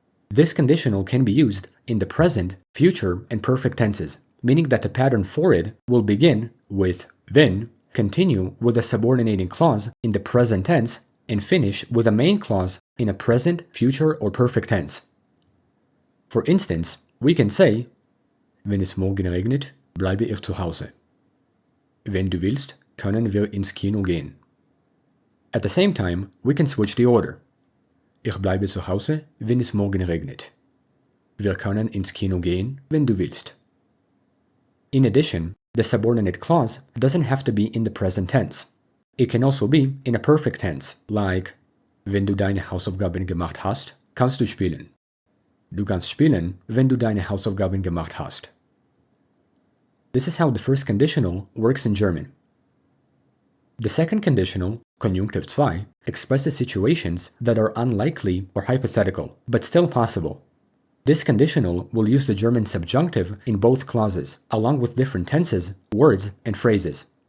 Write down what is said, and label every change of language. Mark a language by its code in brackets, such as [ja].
[en] This conditional can be used in the present, future, and perfect tenses, meaning that the pattern for it will begin with wenn, continue with a subordinating clause in the present tense, and finish with a main clause in a present, future, or perfect tense. For instance, we can say, [de] wenn es morgen regnet, bleibe ich zu Hause. Wenn du willst, können wir ins Kino gehen. [en] At the same time, we can switch the order. [de] Ich bleibe zu Hause, wenn es morgen regnet. Wir können ins Kino gehen, wenn du willst. [en] In addition, the subordinate clause doesn't have to be in the present tense. It can also be in a perfect tense, like, [de] wenn du deine Hausaufgaben gemacht hast, kannst du spielen. Du kannst spielen, wenn du deine Hausaufgaben gemacht hast. [en] This is how the first conditional works in German. The second conditional, Konjunktiv 2, expresses situations that are unlikely or hypothetical, but still possible. This conditional will use the German subjunctive in both clauses, along with different tenses, words, and phrases.